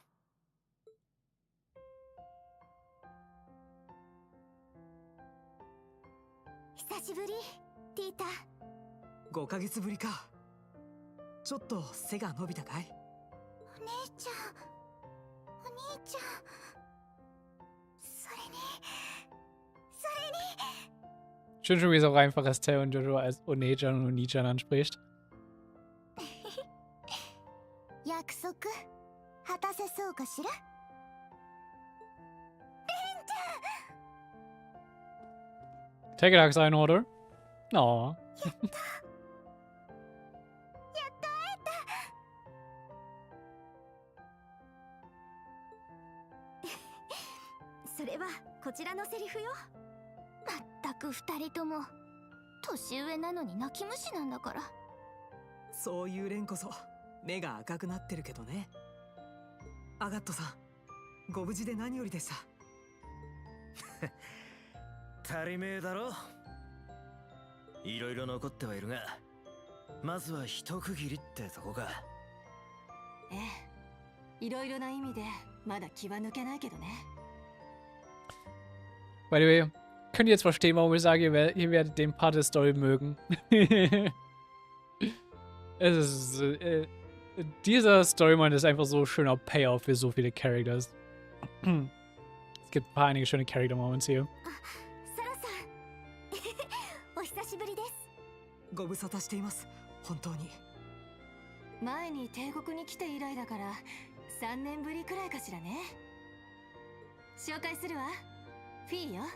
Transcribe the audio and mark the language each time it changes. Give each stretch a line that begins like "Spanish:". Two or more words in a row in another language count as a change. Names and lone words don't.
Japanese: 久しぶり、ティータ。 5ヶ月ぶりか。ちょっと背が伸びたかい？お姉ちゃん、お兄ちゃん。それに。
German: Schön, wie es auch einfach Estelle und Jojo als Onejan und Onichan anspricht.
Japanese: 約束果たせそうかしら？レンちゃん。 Take it, Axe, oder? No. やった会えた。それはこちらのセリフよ。く二人とも年上なのに泣き虫なんだから。そういう連こそ目が赤くなってるけどね。アガットさん、ご無事で何よりでした。足りめえだろ。いろいろ残ってはいるが、まずは一区切りってとこか。ええ、いろいろな意味でまだ気は抜けないけどね。
English: By the way,
German: könnt ihr jetzt verstehen, warum ich sage, ihr werdet den Part der Story mögen? Es ist, dieser Storyline ist einfach so schöner Payoff für so viele Characters. Es gibt ein paar einige schöne Character-Moments hier.
Japanese: サラさんお久しぶりです。ご無沙汰しています、本当に。前に帝国に来て以来だから3年ぶりくらいかしらね。紹介するわ。フィーよ。